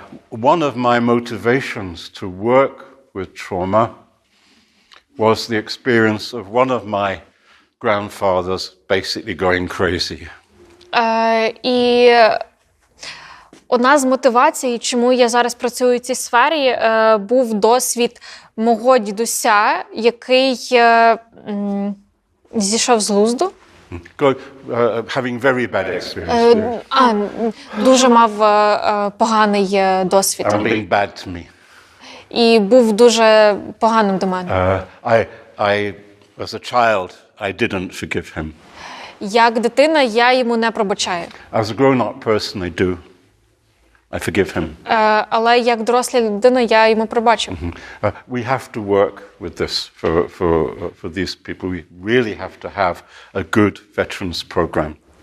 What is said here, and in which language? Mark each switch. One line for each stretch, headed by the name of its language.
English: One of my motivations to work with trauma was the experience of one of my grandfathers basically going crazy.
Ukrainian: І одна з мотивацій, чому я зараз працюю в цій сфері, був досвід мого дідуся, який зійшов з глузду.
English: Having very bad experience.
Ukrainian: Дуже мав поганий досвід.
English: Being bad to me.
Ukrainian: І був дуже поганим до мене.
English: I, as a child, I didn't forgive him.
Ukrainian: Як дитина, я йому не пробачаю.
English: As a grown-up person, I do. I forgive him.
Ukrainian: Але як доросла людина, я йому пробачу.
English: We have to work with this for these people. We really have to have a good veterans program.